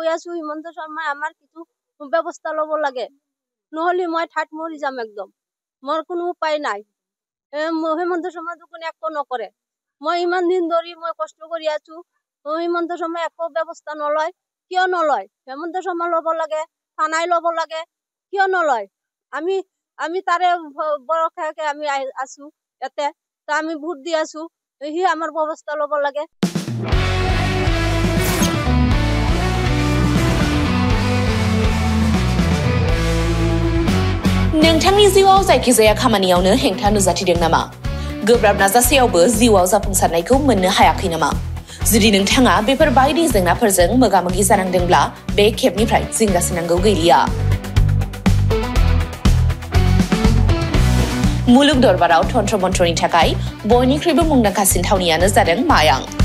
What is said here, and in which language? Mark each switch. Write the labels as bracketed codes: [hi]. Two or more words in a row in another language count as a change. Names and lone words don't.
[as] আছো হিমন্ত শৰ্মা আমাৰ কিছু ব্যৱস্থা ল'ব লাগে নহলে মই ঠাট মৰি যাম একদম মোৰ কোনো উপায় নাই হিমন্ত শৰ্মা কোনো একো নকৰে মই ইমান দিন ধৰি মই কষ্ট কৰি আছো হিমন্ত শৰ্মা একো ব্যৱস্থা নলয় কিয় নলয় হিমন্ত শৰ্মা ল'ব লাগে থানাই ল'ব লাগে কিয় নলয় আমি তাৰে বৰখাকে আমি আছো ইয়াতে তা আমি ভোট দি আছো সি আমাৰ ব্যৱস্থা ল'ব লাগে [brx] नोंथांनि जिउआव जायखिजाया खामानियावनो हेंथा नुजाथिदों नामा गोब्राब नाजासेयावबो जिउआव जाफुंसारनायखौ मोननो हायाखै नामा जुदि नोंथाङा बेफोर बायदि जेंनाफोरजों मोगा-मोगि जानांदोंब्ला बे खेबनिफ्राय जिंगासिनांगौ गैलिया मुलुग दरबाराव तन्त्र मन्त्रनि थाखाय बयनिख्रुइबो मुंदांखासिन थावनियानो जादों मायां